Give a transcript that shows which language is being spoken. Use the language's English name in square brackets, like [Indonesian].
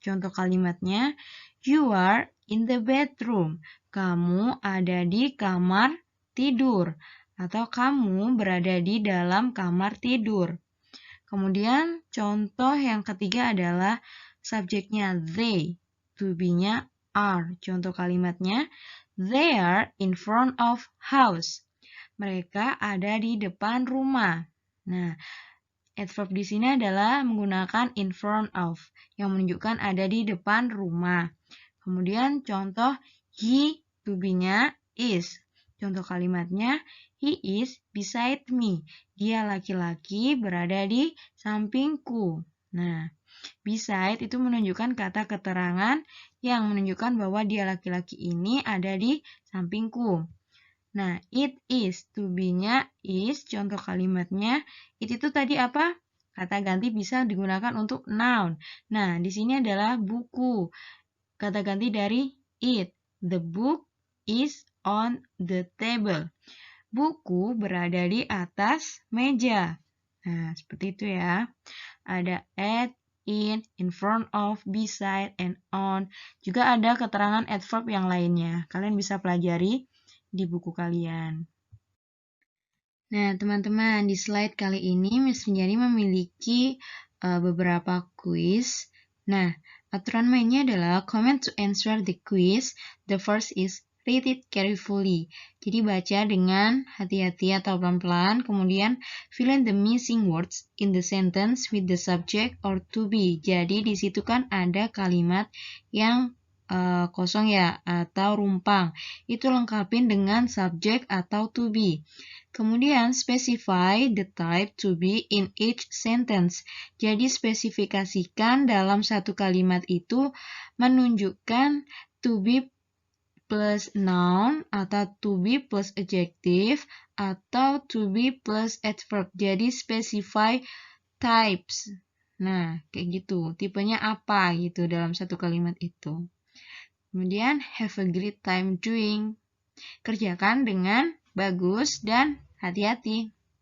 [Indonesian] Contoh kalimatnya, [English] you are in the bedroom. [Indonesian] Kamu ada di kamar tidur. Atau kamu berada di dalam kamar tidur. Kemudian contoh yang ketiga adalah subjeknya they, to be-nya are. Contoh kalimatnya, [English] they are in front of house. [Indonesian] Mereka ada di depan rumah. Nah, adverb di sini adalah menggunakan in front of, yang menunjukkan ada di depan rumah. Kemudian contoh he, to be-nya is. Contoh kalimatnya, [English] he is beside me. [Indonesian] Dia laki-laki berada di sampingku. Nah, beside itu menunjukkan kata keterangan yang menunjukkan bahwa dia laki-laki ini ada di sampingku. Nah, it is, to be-nya is, contoh kalimatnya, it itu tadi apa? Kata ganti bisa digunakan untuk noun. Nah, di sini adalah buku. Kata ganti dari [English] it. The book is on the table. [Indonesian] Buku berada di atas meja. Nah, seperti itu ya. Ada [English] at, in front of, beside, and on. [Indonesian] Juga ada keterangan adverb yang lainnya. Kalian bisa pelajari di buku kalian. Nah, teman-teman, di slide kali ini Miss Rinjani memiliki beberapa kuis. Nah, aturan mainnya adalah [English] comment to answer the quiz. The first is read it carefully. [Indonesian] Jadi baca dengan hati-hati atau pelan-pelan, kemudian [English] fill in the missing words in the sentence with the subject or to be. [Indonesian] Jadi di situ kan ada kalimat yang kosong ya, atau rumpang. Itu lengkapin dengan [English] subject [Indonesian] atau [English] to be. [Indonesian] Kemudian [English] specify the type to be in each sentence. [Indonesian] Jadi spesifikasikan dalam satu kalimat itu menunjukkan to be plus noun atau to be plus adjective atau to be plus adverb. Jadi [English] specify types. [Indonesian] Nah, kayak gitu. Tipenya apa gitu dalam satu kalimat itu. Kemudian [English] have a great time doing. [Indonesian] Kerjakan dengan bagus dan hati-hati.